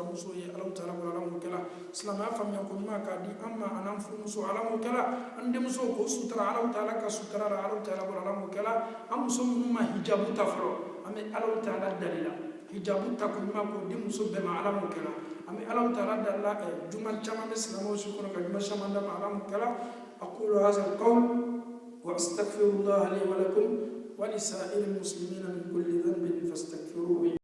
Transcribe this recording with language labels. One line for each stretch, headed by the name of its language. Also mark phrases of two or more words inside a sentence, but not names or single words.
Bambara: muso ye Allahu taala bolo alamu kala silamaya faamuya ko ɲuman k'a di an ma an'an furumuso alamu kala an denmuso ko sutura Allahu taala ka sutura la Allahu taala bolo alamu kala an muso minnu ma hijabu ta fɔlɔ an bɛ Allahu taala dalila hijabu ta ko ɲuman ko di muso bɛɛ ma alamu kala an bɛ Allahu taala dalila juma caman bɛ silamɛw si kɔnɔ ka juma caman d'a ma alamu kala
Arabic: أقول هذا القول وأستغفر الله لي ولكم ولسائر المسلمين من كل ذنب فاستغفروه